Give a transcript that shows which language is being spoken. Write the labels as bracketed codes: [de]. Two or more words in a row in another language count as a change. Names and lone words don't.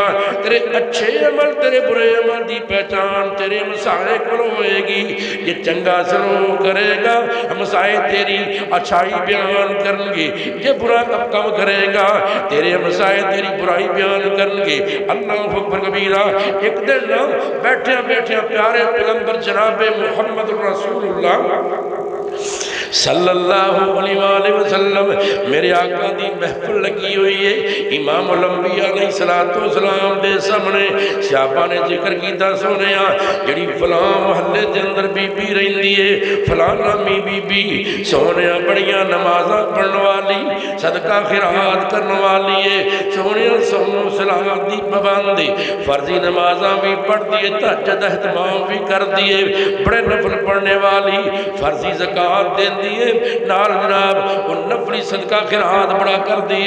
[ur] تیرے اچھے عمل تیرے برے عمل کی پہچان تیرے ہمسائے کو ہوئے گی. [pa] یہ چنگا سلوک کرے گا، ہمسائے تیری اچھائی بیان کرن گے. یہ برا کم کرے گا، تیرے ہمسائے تیری برائی بیان کرن گے. [ar] الله أكبر كبيرا. [pa] ایک دن نا بیٹھے بیٹھے پیارے پیغمبر جناب محمد رسول اللہ [ar] صلى الله عليه وسلم [pa] میرے آقا دی محفل لگی ہوئی ہے. [ar] إمام الأنبياء عليه الصلاة والسلام [pa] دے سامنے صحابہ نے ذکر کیتا، سونیا جیہڑی فلاں محلے دے اندر بی بی رہندی ہے، فلانا بی بی سونیا بڑیاں نمازاں پڑھن والی، صدقہ خیرات کرن والی ہے، سونیا سونو صلات دی پابند ہے، فرضی نمازاں بھی پڑھدی ہے، تہجد اہتمام بھی کردی ہے، بڑے نفل پڑھنے والی، فرضی زکات دیندی ہے، نال جناب او نفلی صدقہ خیرات بڑا کر دئے.